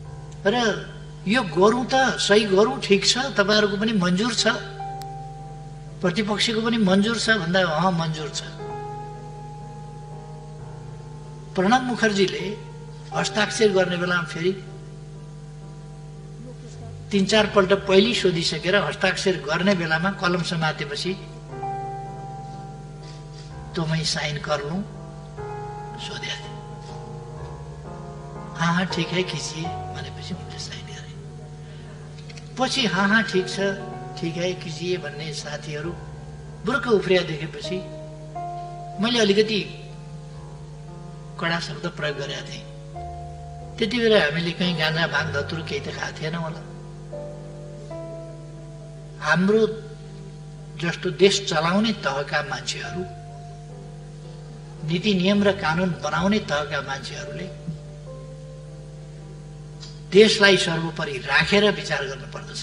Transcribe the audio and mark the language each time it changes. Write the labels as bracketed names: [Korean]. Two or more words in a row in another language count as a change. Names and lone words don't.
[Nepali] र यो गरौँ त सही गरौँ, ठिक छ, तपाईहरुको पनि मन्जुर छ प्रतिपक्षको पनि मन्जुर छ भन्दा मन्जुर छ। प्रणब मुखर्जीले हस्ताक्षर गर्ने बेलामा फेरि 3-4 पल्ट पहिले सोधिसकेर हस्ताक्षर गर्ने बेलामा कलम समातेपछि [Hindi] तो मैं साइन कर लूं [Nepali] सोधे [Hindi] हाँ ठीक है कीजिए [Nepali] भनेपछि उनले साइन गरे। पछि हाँ ठीक छ [Hindi] ठीक है कीजिए [Nepali] भन्ने साथीहरू बुर्क उफ्रिया देखेपछि मैले अलिकति कडा शब्द प्रयोग गरेका थिएँ। त्यति बेला हामीले कहीँ गाँजा भाङ धतुरो केही त खाएको थिएन होला। हाम्रो जस्तो देश चलाउने तहका मान्छेहरू, नीति नियम र कानून बनाउने तहका मान्छेहरूले देशलाई सर्वोपरि राखेर विचार गर्नुपर्दछ।